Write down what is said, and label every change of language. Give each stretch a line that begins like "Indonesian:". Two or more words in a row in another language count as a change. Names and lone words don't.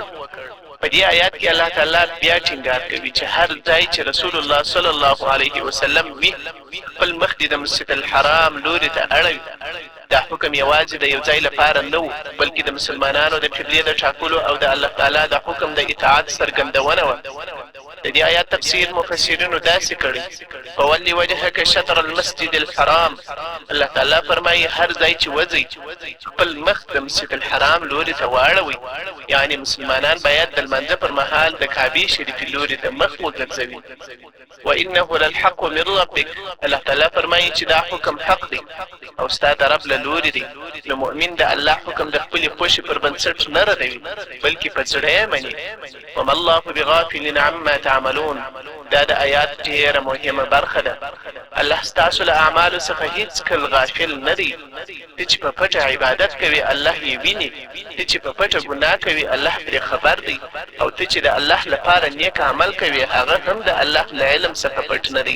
Pashto: په دې آیات کې الله تعالی بیا ټینګار کوي چې هر ځای چې رسول الله
Arabic: صلی الله علیه وسلم
Pashto: وي، خپل مخ دې د مسجد الحرام لوري ته اړوي. دا حکم یوازې د یو ځای لپاره نه و، بلکې د مسلمانانو د قبلې د ټاکلو او د الله تعالی د حکم د اطاعت څرګندونه وه. د دې آیات تفسیر مفسرینو داسې کړی:
Arabic: فولي وجهک شطر المسجد الحرام.
Pashto: الله تعالی فرمایي هر ځای چې وځئ خپل مخ د مسجد الحرام لوري ته واړوئ، یعنی مسلمانان باید د لمانځه پر مهال د کعبې شریفې لوري ته مخ وګرځوي.
Arabic: وانه للحق من ربک.
Pashto: الله تعالی فرمایي چې دا حکم حق دی او ستا د رب له لوري دی. نو مؤمن د الله حکم د خپلې خوښې پر بنسټ نه ردوي، بلکې په زړه یې مني.
Arabic: وما الله بغافل عما تعملون.
Pashto: دا د آیات ډېره مهمه برخه ده. الله ستاسو له اعمالو څخه هیڅکله غافل نه دی. ته چې په پټه عبادت کوي الله یې ویني، ته چې په پټه ګناه کوي الله پرې خبر دی، او ته چې د الله لپاره نیک عمل کوي هغه هم د الله له علم څخه پټ نه دی.